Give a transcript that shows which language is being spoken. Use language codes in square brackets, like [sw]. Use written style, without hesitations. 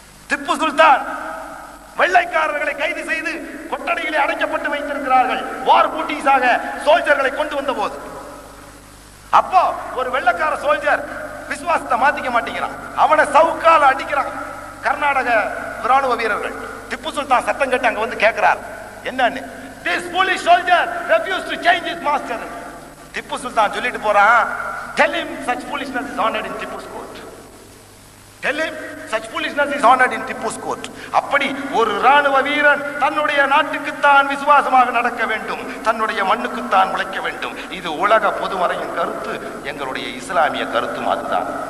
[ta] திப்பு சுல்தான் வெள்ளைக்காரர்களை கைது செய்து கொட்டடையிலே அடைக்கப்பட்டு வைத்திருக்கிறார்கள், வார் பூட்டிஸாக சோல்ஜர்களை கொண்டு வந்த போது. அப்போ ஒரு வெள்ளைக்கார சோல்ஜர் விசுவாசத்தை மாத்திக்க மாட்டேங்கிறான், அவனை சவுக்கால அடிக்கிறான் கர்நாடக ராணுவ வீரர்கள். திப்பு சுல்தான் சத்தம் கேட்டு அங்க வந்து கேட்கிறார், என்னன்னு. [en] This foolish soldier refused to change his master. [ta] Tipu Sultan சொல்லிட்டு போறான், [en] tell him such foolishness is honored in Tipu's court. Tell him such foolishness is honored in Tipu's court. [ta] அப்படி ஒரு ராணுவ வீரன் தன்னுடைய நாட்டுக்குத்தான் விசுவாசமாக நடக்க வேண்டும், தன்னுடைய மண்ணுக்குத்தான் உழைக்க வேண்டும். இது உலக பொதுமறையின் கருத்து, எங்களுடைய இஸ்லாமிய கருத்தும் அதுதான்.